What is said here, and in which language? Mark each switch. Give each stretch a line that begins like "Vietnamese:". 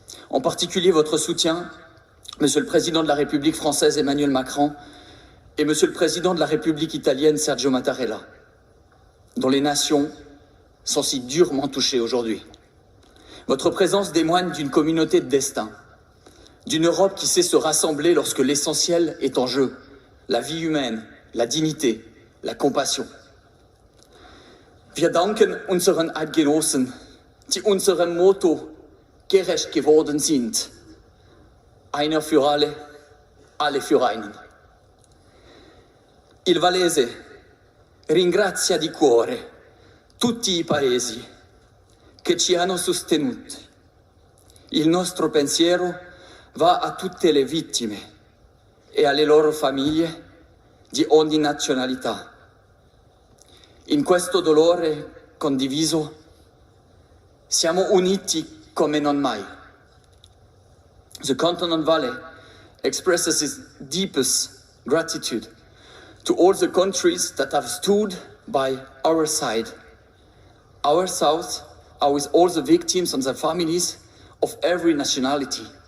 French: En particulier votre soutien, Monsieur le Président de la République française Emmanuel Macron et Monsieur le Président de la République italienne Sergio Mattarella, dont les nations sont si durement touchées aujourd'hui. Votre présence témoigne d'une communauté de destin, d'une Europe qui sait se rassembler lorsque l'essentiel est en jeu, la vie humaine, la dignité, la compassion.
German: Wir danken unseren Eidgenossen, die unserem Motto gerecht geworden sind. Einer für alle für einen.
Italian: Il Valese ringrazia di cuore tutti i paesi che ci hanno sostenuti. Il nostro pensiero va a tutte le vittime e alle loro famiglie di ogni nazionalità. In questo dolore condiviso siamo uniti come non mai.
English: The Canton of Valais expresses its deepest gratitude to all the countries that have stood by our side. Our thoughts are with all the victims and their families of every nationality.